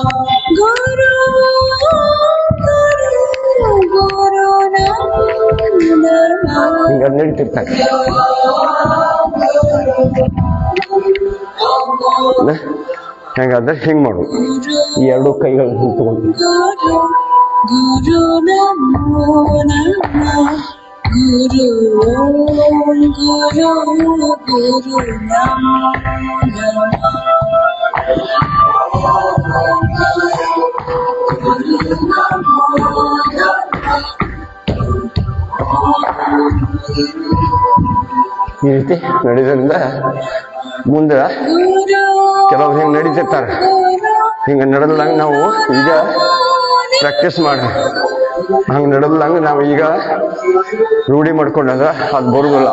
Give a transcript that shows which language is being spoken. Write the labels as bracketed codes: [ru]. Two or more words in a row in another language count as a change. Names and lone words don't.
[sa] ಗುರು ಗುರು ನಮೋ ನಮಃ. [kn] ಹಿಂಗೆ ನಡೀತಿರ್ತಾರೆ. ಹೆಂಗಾದ್ರೆ ಹಿಂಗೆ ಮಾಡು. ಈ ಎರಡು ಕೈಗಳು ಹಿಂಗೆ ತಗೊಂಡು [sa] ಗುರು ನಮೋ ನಮಃ. ಗುರು ಗುರು ಗುರು ನಮೋ ನಮಃ. ಗುರು ನಮೋ ನಮಃ. [kn] ಈ ರೀತಿ ನಡೆಯೋದ್ರಿಂದ ಮುಂದೆ ಕೆಲವ್ರು ಹಿಂಗೆ ನಡೀತಿರ್ತಾರೆ. ಹಿಂಗೆ ನಡೆದಂಗೆ ನಾವು ಈಗ ಪ್ರಾಕ್ಟೀಸ್ ಮಾಡಿ ಹಂಗೆ ನಡೆದಂಗೆ ನಾವು ಈಗ ರೂಢಿ ಮಾಡ್ಕೊಂಡಾಗ ಅದು ಬರುವುದಿಲ್ಲ.